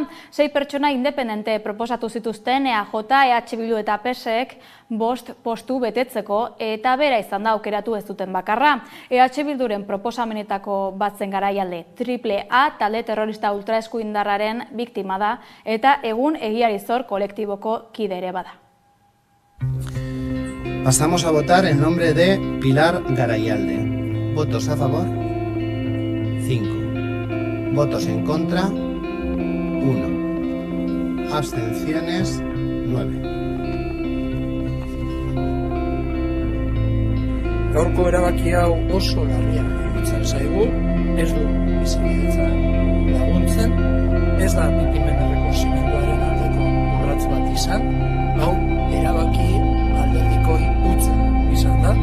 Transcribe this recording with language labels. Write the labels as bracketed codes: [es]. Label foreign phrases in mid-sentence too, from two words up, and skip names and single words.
[eu] 6 pertsona independente proposatu zituzten EAJ, EH Bildu eta PSek 5 postu betetzeko eta bera izan da aukeratu ez duten bakarra. EH Bilduren proposamenetako batzen Garaialde, AAA talde terrorista ultraeskuindarraren biktima da eta egun Egiari Zor kolektiboko kide ere bada. [es] Pasamos a votar en nombre de Pilar Garaialde. ¿Votos a favor? 5. ¿Votos en contra? 1. Abstenciones? 9. [eu] Gaurko erabaki hau oso larria iruditzen zaigu, ez du bizikidetza laguntzen, ez da biktimen errekonozimenduaren aldeko urrats bat izan, hau erabaki alderdikoi hutsa izan da.